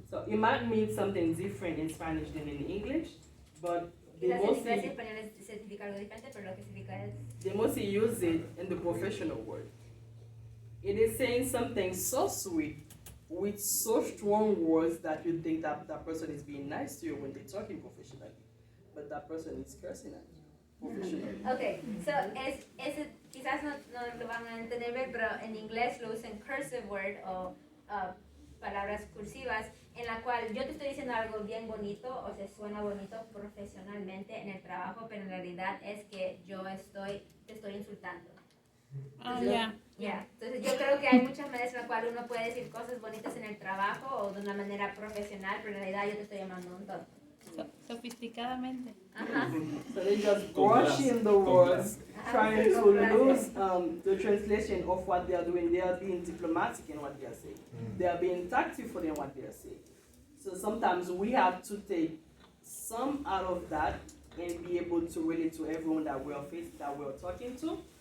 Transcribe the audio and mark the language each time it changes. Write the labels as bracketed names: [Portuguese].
[English] So it might mean something different in Spanish than in English, but they [Spanish] Quizás en inglés y [English] mostly, [Spanish] español significa algo diferente, pero lo que significa es [English] they mostly use it in the professional world. It is saying something so sweet with so strong words that you think that that person is being nice to you when they're talking professionally, but that person is cursing at you professionally. [Spanish] Okay, so quizás no lo van a entender bien, pero en inglés lo usan cursive word o palabras cursivas, en la cual yo te estoy diciendo algo bien bonito o se suena bonito profesionalmente en el trabajo, pero en realidad es que te estoy insultando. [English] Oh, yeah. Yeah. [Spanish] Entonces yo creo que hay muchas maneras en las cuales uno puede decir cosas bonitas en el trabajo o de una manera profesional, pero en realidad yo te estoy llamando un tonto. Sofisticadamente. Ajá. [English] So they just brushing the words, trying to lose the translation of what they are doing. They are being diplomatic in what they are saying. They are being tactful in what they are saying. So sometimes we have to take some out of that and be able to relate to everyone that we are talking to.